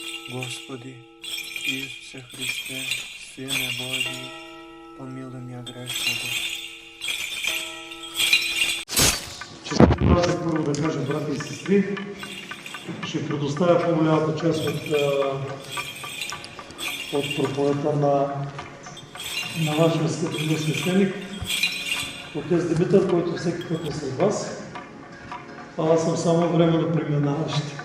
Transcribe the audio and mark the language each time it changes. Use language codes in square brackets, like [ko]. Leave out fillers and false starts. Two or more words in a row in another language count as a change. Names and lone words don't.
[cu] Господи, Исусе Христе, Сине Божий, помилуй меня грешного. [bg] Честно първо да кажа, брати и сестри, ще предоставя по-голямата част от проповедта на вашия свещеник, отец Димитър, който всеки път е сред вас. Аз съм само временно преминаващ.